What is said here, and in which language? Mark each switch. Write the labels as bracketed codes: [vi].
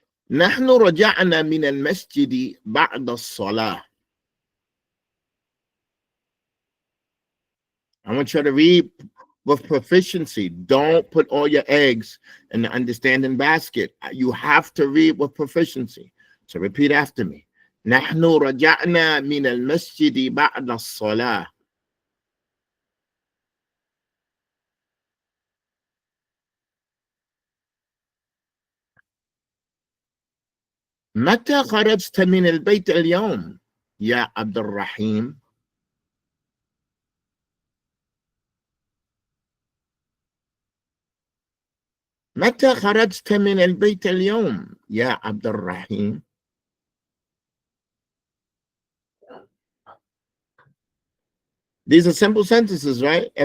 [ar] نحن رجعنا من المسجد بعد الصلاة. [en] I want you to read with proficiency. Don't put all your eggs in the understanding basket. You have to read with proficiency. So repeat after me. [ar] نحن رجعنا من المسجد بعد الصلاة. متى خرجت من البيت اليوم يا عبد الرحيم؟ متى خرجت من البيت اليوم يا عبد الرحيم؟ [en] These are simple sentences, right?